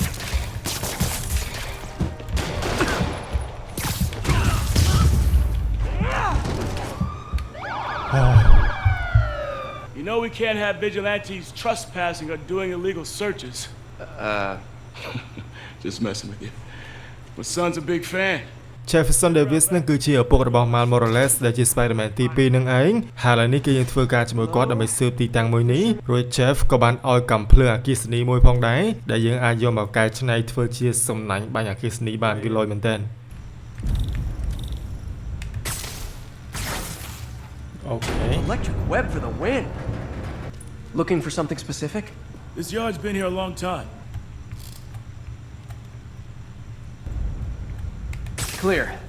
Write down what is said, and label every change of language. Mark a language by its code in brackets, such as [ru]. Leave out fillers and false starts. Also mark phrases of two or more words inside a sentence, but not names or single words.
[en] You know we can't have vigilantes trespassing or doing illegal searches. Just messing with you. My son's a big fan. [km] Jefferson Davis នឹងគឺជាឪពុករបស់ Miles Morales ដែលជា Spider-Man ទី2នឹងឯងហើយឥឡូវនេះគឺយើងធ្វើការជាមួយគាត់ដើម្បីស៊ើបទីតាំងមួយនេះរួច Jeff ក៏បានឲ្យកំភ្លើងអគ្គិសនីមួយផងដែរដែលយើងអាចយកមកកែច្នៃធ្វើជាសំណាញ់បាញ់អគ្គិសនីបានគឺលយមែនតើ Okay. [en] Electric web for the win. Looking for something specific? This yard's been here a long time. Clear.